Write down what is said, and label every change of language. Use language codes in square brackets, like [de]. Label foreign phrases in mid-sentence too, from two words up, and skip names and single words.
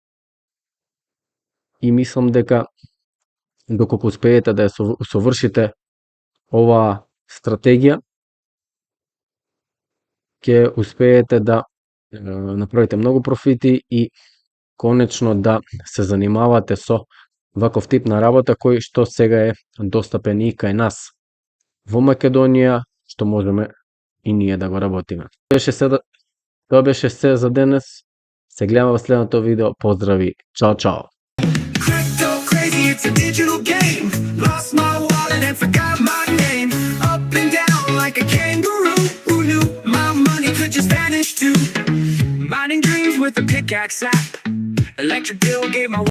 [mk] и мислам дека доколку успеете да ја совршите оваа стратегија, ќе успеете да направите многу профити и конечно да се занимавате со ваков тип на работа кој што сега е достапен и кај нас во Македонија, што можеме и ние да го работиме. Тоа беше се за денес. Се гледаме во следното видео. Поздрави. Чао, чао. [en] Crypto crazy, it's a digital game. Lost my wallet and forgot my name. Up and down like a kangaroo. Who knew my money could just vanish too? Mining dreams with a pickaxe app. Electric bill gave my